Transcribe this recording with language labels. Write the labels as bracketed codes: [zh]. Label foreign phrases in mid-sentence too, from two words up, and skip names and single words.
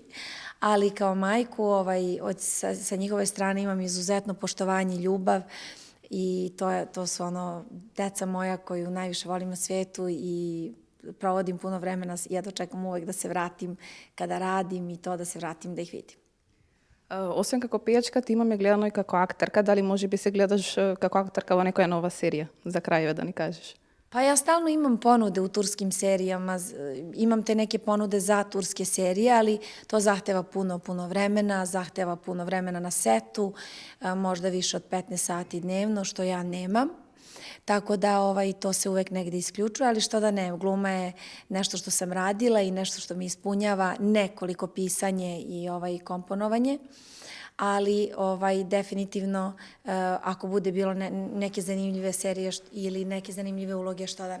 [sr] Ali kao majku sa njihove strane imam izuzetno poštovanje i ljubav i to su deca moja koju najviše volim na svetu i provodim puno vremena, jedva čekam uvek da se vratim kada radim i to da se vratim da ih vidim. [mk] Освен како пејачка, ти имаме гледано и како актерка. Дали може би се гледаш како актерка во некоја нова серија? За крајeve да ни кажеш. [sr] Pa ja stalno imam ponude u turskim serijama, imam te neke ponude za turske serije, ali to zahteva puno vremena, zahteva puno vremena na setu, možda više od 15 sati dnevno, što ja nemam. Tako da to se uvek negde isključuje, ali što da ne, gluma je nešto što sam radila i nešto što mi ispunjava nekoliko pisanje i komponovanje, ali definitivno ako bude bilo neke zanimljive serije ili neke zanimljive uloge, što da ne.